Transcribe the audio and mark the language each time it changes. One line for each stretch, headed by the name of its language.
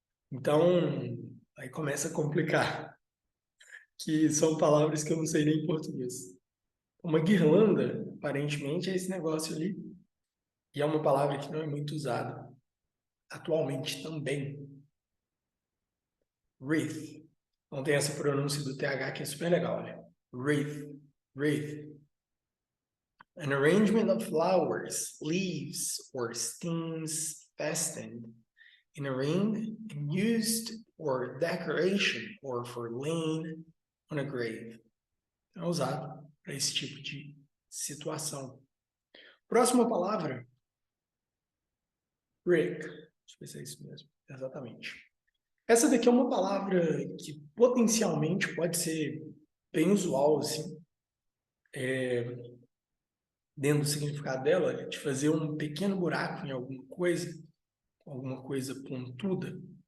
Portuguese: Então, aí começa a complicar. Que são palavras que eu não sei nem em português. Uma guirlanda, aparentemente, é esse negócio ali. E é uma palavra que não é muito usada atualmente também. Wreath. Então tem essa pronúncia do TH que é super legal, olha.
English: Wreath. Wreath. An arrangement of flowers, leaves, or stems fastened in a ring and used for decoration or for laying on a grave.
Portuguese: É usado para esse tipo de situação. Próxima palavra, brick. Deixa eu ver se é isso mesmo. Exatamente. Essa daqui é uma palavra que potencialmente pode ser bem usual, assim, dentro do significado dela, de fazer um pequeno buraco em alguma coisa pontuda.